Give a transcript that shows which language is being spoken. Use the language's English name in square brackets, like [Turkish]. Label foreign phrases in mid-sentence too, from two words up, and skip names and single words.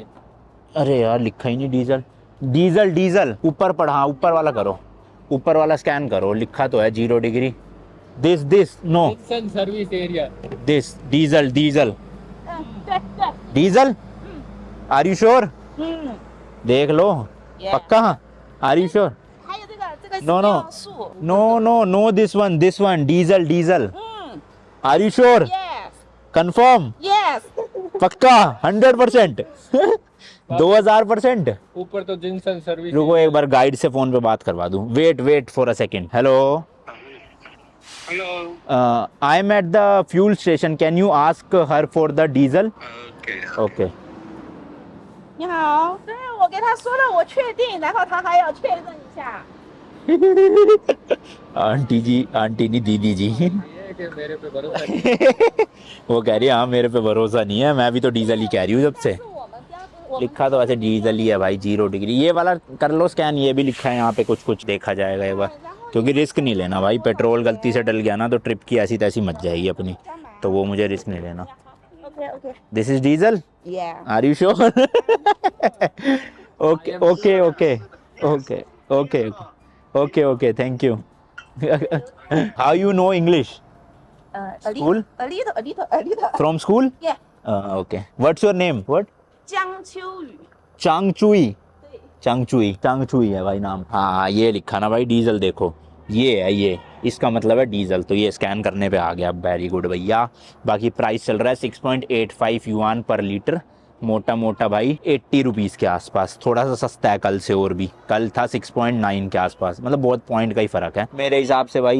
[Hindi] अरे यार लिखा ही नहीं डीजल, डीजल डीजल ऊपर पढ़ा, हाँ ऊपर वाला करो, ऊपर वाला स्कैन करो, लिखा तो है 0 डिग्री। [English] this no service area, this diesel diesel diesel, are you sure, [Hindi] देख लो पक्का, [English] are you sure. [Chinese] 还有这个是 [English] No, no. [Chinese] 尿素。 [English] no no no, this one diesel diesel, are you sure, Yes. कंफर्म, Yes. [Hindi] पक्का 100%, 2000%। ऊपर तो जिनसन सर्विस। रुको एक बार गाइड से फोन पे बात करवा दूं, [English] wait for a second. hello I am at the fuel station, can you ask her for the diesel. ओके [Chinese] 你好，对我给他说了，我确定，然后他还要确认一下。 [Hindi] आंटी जी, आंटी नहीं दीदी जी। ये कि मेरे पे भरोसा नहीं। वो कह रही है हाँ मेरे पे भरोसा नहीं है, मैं भी तो डीजल ही कह रही हूँ जब से। [Chinese] 是我们家不，我们 [Hindi] लिखा तो वैसे डीजल ही है भाई, 0 डिग्री। ये वाला कर लो स्कैन, ये भी लिखा है यहाँ पे, कुछ कुछ देखा जाएगा एक बार, क्योंकि रिस्क नहीं लेना भाई, पेट्रोल गलती से डल गया ना तो ट्रिप की ऐसी तैसी मच जाएगी अपनी, तो वो मुझे रिस्क नहीं लेना। [English] OK OK。 this is diesel, Yeah. are you sure. okay okay okay okay okay okay okay, thank you. how you know English, school? A little. from school. Yeah. okay, what's your name, what. [Chinese] 江秋雨。 चांगचुई, 对。 [Hindi] चांगचुई है भाई नाम। हाँ ये लिखा ना भाई डीजल, देखो ये है, ये इसका मतलब है डीजल, तो ये स्कैन करने पे आ गया, [English] very good [Hindi] भैया। बाकी प्राइस चल रहा है 6.85 युआन पर लीटर, मोटा मोटा भाई 80 रुपीज़ के आसपास, थोड़ा सा सस्ता है कल से, और भी कल था 6.9 के आसपास, मतलब बहुत पॉइंट का ही फ़र्क है मेरे हिसाब से भाई।